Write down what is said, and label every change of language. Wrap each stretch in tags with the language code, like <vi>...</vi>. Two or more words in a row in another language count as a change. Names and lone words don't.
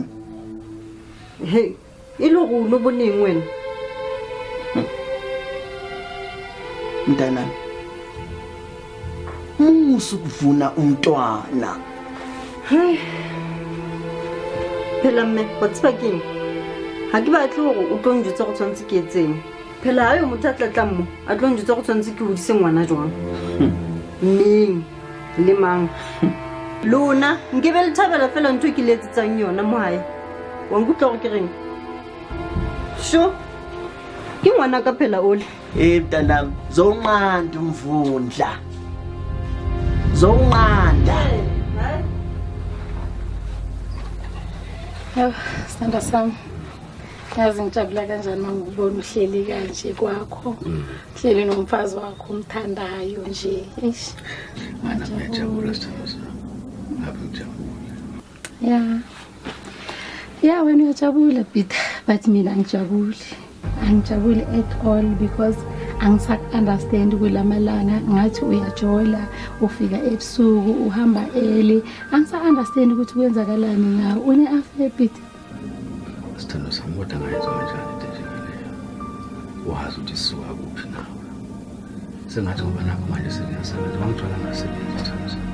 <zu>hey iloku lobuningi wena mntanami usukuvuna umntwana</zu> <st>phela mme watsiba keng ha ke batle hore o tlo njutsa go tshwantse ke etseng phela ha yo motho a tlatla mmo a tlo njutsa go tshwantse ke hodise ngwana jwang neng le mang lona nke be le thabela fela ntho ke letsetsang yona mo hae wa nkutlwa go ke reng sho ke ngwana ka phela ole</st> <zu>mntanami zonqanda umvundla zonqanda sithanda sami yazi ngijabula kanjani mangibona uhleli kanje kwakho uhleli nomfazi wakho umthandayo nje mana ngiyajabula sithando sami ngiyajabula yeah wena uyajabula but mina angijabuli</zu> <en>at all because</en> <zu>angisaku-understand kulamalanga ngathi uyajola ufika ebusuku uhamba early angisa-understand ukuthi kwenzakalani ngawe une-affect sithando sami kodwa ngayizwa kanjani into njengaleyo wazi ukuthi sisuka kuphi nawe. Sengathi ngoba nakho manje sengiyasebenza bangithola ngasebenza isithando sami.</zu>